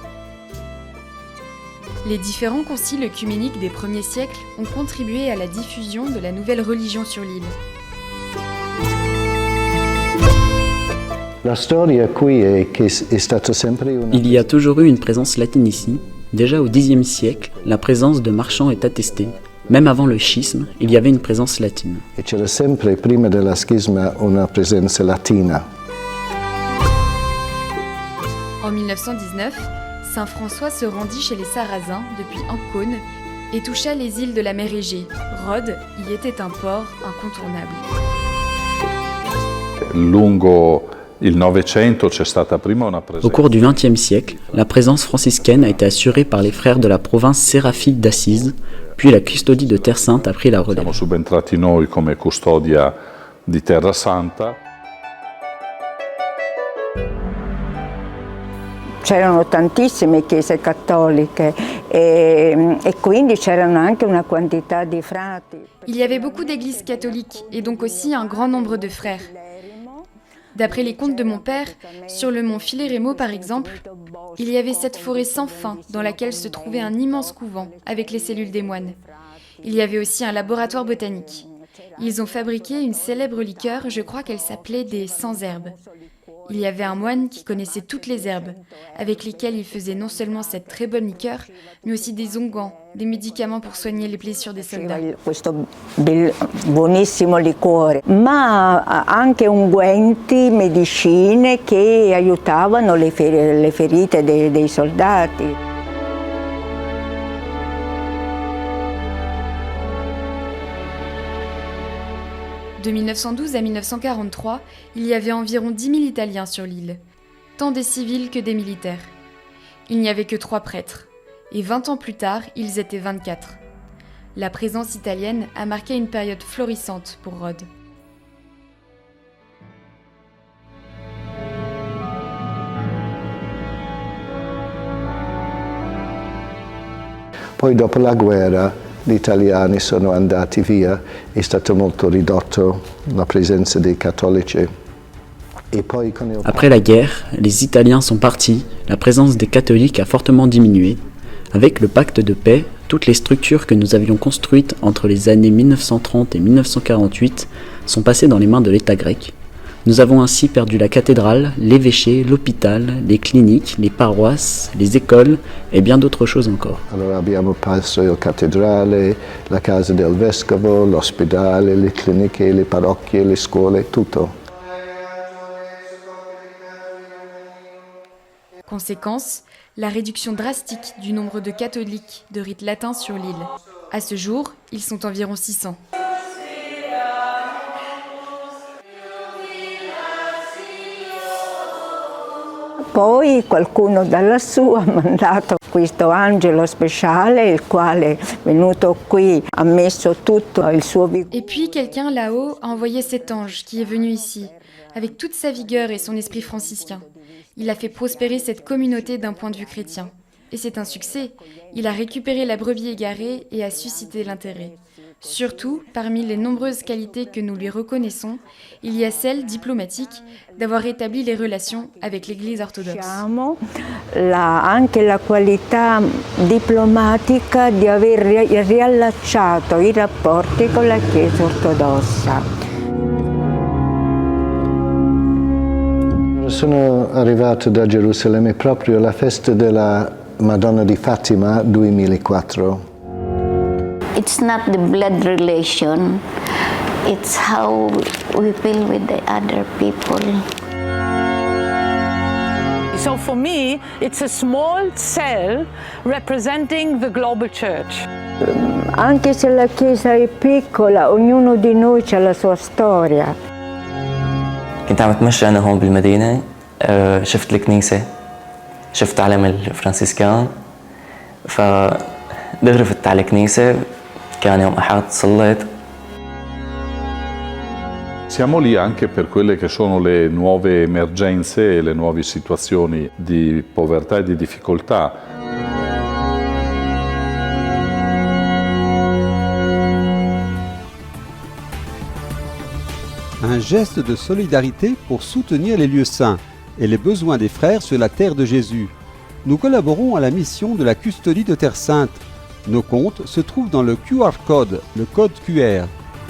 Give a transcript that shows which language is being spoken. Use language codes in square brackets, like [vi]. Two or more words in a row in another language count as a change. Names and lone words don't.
[fr] Les différents conciles œcuméniques des premiers siècles ont contribué à la diffusion de la nouvelle religion sur l'île. Il y a toujours eu une présence latine ici. Déjà au Xe siècle, la présence de marchands est attestée. Même avant le schisme, il y avait une présence latine. [it] E c'era sempre, prima della schisma, una presenza latina. [fr] En 1919, Saint François se rendit chez les Sarrasins depuis Ancône et toucha les îles de la mer Égée. Rhodes y était un port incontournable. [it] Lungo il Novecento c'è stata prima una presenza. [fr] Au cours du XXe siècle, la présence franciscaine a été assurée par les frères de la province séraphique d'Assise, puis la custodie de Terre Sainte a pris la relève. [it] Siamo subentrati noi come custodia di Terra Santa. C'erano tantissime chiese cattoliche e quindi c'erano anche una quantità di frati. [fr] Il y avait beaucoup d'églises catholiques et donc aussi un grand nombre de frères. D'après les contes de mon père, sur le mont Fileremo par exemple, il y avait cette forêt sans fin dans laquelle se trouvait un immense couvent avec les cellules des moines. Il y avait aussi un laboratoire botanique. Ils ont fabriqué une célèbre liqueur, je crois qu'elle s'appelait des sans-herbes. Il y avait un moine qui connaissait toutes les herbes, avec lesquelles il faisait non seulement cette très bonne liqueur, mais aussi des onguents, des médicaments pour soigner les blessures des soldats. [it] Questo buonissimo liquore, ma anche unguenti, medicine che aiutavano le ferite dei soldati. [fr] De 1912 à 1943, il y avait environ 10 000 Italiens sur l'île, tant des civils que des militaires. Il n'y avait que 3 prêtres, et 20 ans plus tard, ils étaient 24. La présence italienne a marqué une période florissante pour Rhodes. [it] Poi dopo la guerra gli italiani sono andati via, è stato molto ridotto la presenza dei cattolici. [fr] Après la guerre, les Italiens sont partis, la présence des catholiques a fortement diminué. Avec le pacte de paix, toutes les structures que nous avions construites entre les années 1930 et 1948 sont passées dans les mains de l'État grec. Nous avons ainsi perdu la cathédrale, l'évêché, l'hôpital, les cliniques, les paroisses, les écoles et bien d'autres choses encore. [it] Allora abbiamo perso la cattedrale, la casa del vescovo, l'ospedale, le cliniche, le parrocchie, le scuole, tutto. [fr] Conséquence, la réduction drastique du nombre de catholiques de rite latin sur l'île. À ce jour, ils sont environ 600. [it] Poi qualcuno da lassù ha mandato questo angelo speciale, il quale venuto qui ha messo tutto il suo vigore. [fr] Et puis quelqu'un là-haut a envoyé cet ange qui est venu ici, avec toute sa vigueur et son esprit franciscain. Il a fait prospérer cette communauté d'un point de vue chrétien. Et c'est un succès. Il a récupéré la brebis égarée et a suscité l'intérêt. Surtout, parmi les nombreuses qualités que nous lui reconnaissons, il y a celle diplomatique d'avoir établi les relations avec l'Église orthodoxe. [it] Anche la qualità diplomatica di aver riallacciato i rapporti con la Chiesa ortodossa. Sono arrivato da Gerusalemme proprio alla festa della Madonna di Fatima 2004. [en] It's not the blood relation, it's how we feel with the other people. So for me, it's a small cell representing the global church. [it] Anche se la Chiesa è piccola, ognuno di noi ha la sua storia. [ar] كنت عم اتمشى انا هون بالمدينه شفت الكنيسه شفت علم الفرنسيسكان فدغري فت على الكنيسة كان يوم أحد صليت. [it] Siamo lì anche per quelle che sono le nuove emergenze e le nuove situazioni di povertà e di difficoltà. [fr] Un geste de solidarité pour soutenir les lieux saints et les besoins des frères sur la terre de Jésus. Nous collaborons à la mission de la custodie de Terre Sainte. Nos comptes se trouvent dans le QR code, le code QR.